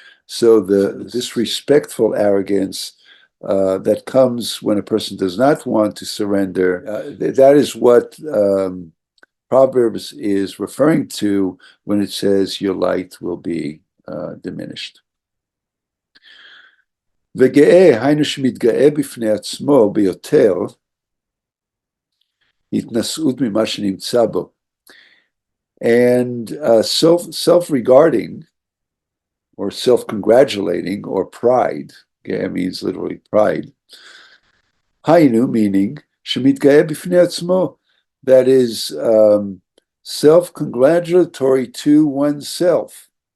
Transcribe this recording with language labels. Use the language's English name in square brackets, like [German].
[English] So the disrespectful arrogance that comes when a person does not want to surrender, that is what Proverbs is referring to when it says your light will be diminished. [Hebrew] וגאה, היינו שמתגאה בפני עצמו ביותר התנשאות ממה שנמצא בו. [English] And self-regarding or self-congratulating or pride, okay, means literally pride. Hainu, meaning [Hebrew] shemitgaeh b'fnei atzmo, [English] that is self-congratulatory to oneself.